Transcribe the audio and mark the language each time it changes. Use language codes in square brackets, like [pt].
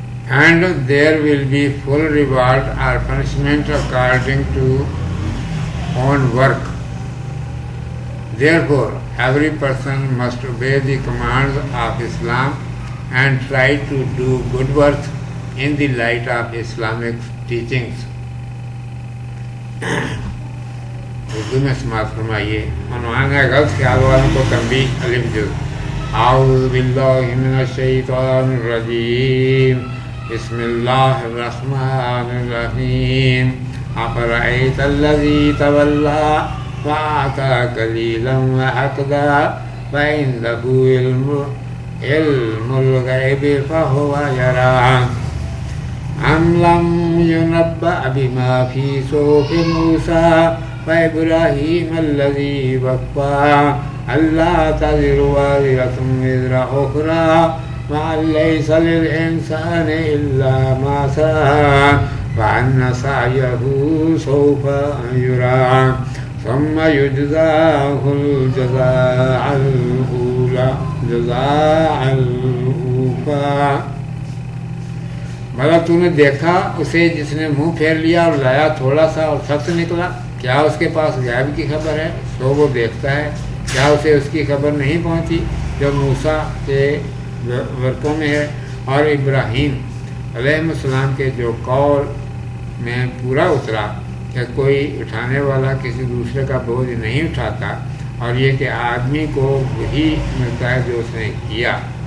[en] and there will be full reward or punishment according to own work. Therefore, every person must obey the commands of Islam and try to do good works in the light of Islamic teachings. [ur] Urdu میں سماعت فرمائیے. عنوان ہے غلط خیال والوں کو تنبیہ الف جز. [ar] اعوذ باللہ من الشیطان الرجیم. بسم اللہ الرحمن الرحیم. افرأیت الذی تولی وأعطى قلیلا وأکدی فعنده علم الغیب فهو یری ام لم ينبأ بما في صحف موسى وإبراهيم الذي وفى ألا تزر وازرة وزر أخرى وأن ليس للإنسان إلا ما سعى وأن سعيه سوف يرى ثم يجزاه الجزاء الأولى جزاء الأوفى. [ur] مگر تو نے دیکھا اسے جس نے منہ پھیر لیا اور لایا تھوڑا سا اور سخت نکلا. کیا اس کے پاس غیب کی خبر ہے؟ تو وہ دیکھتا ہے. کیا اسے اس کی خبر نہیں پہنچی جو موسیٰ کے ورقوں میں ہے اور ابراہیم علیہ السلام کے جو قول میں پورا اترا کہ کوئی اٹھانے والا کسی دوسرے کا بوجھ نہیں اٹھاتا، اور یہ کہ آدمی کو وہی ملتا ہے جو اس نے کیا،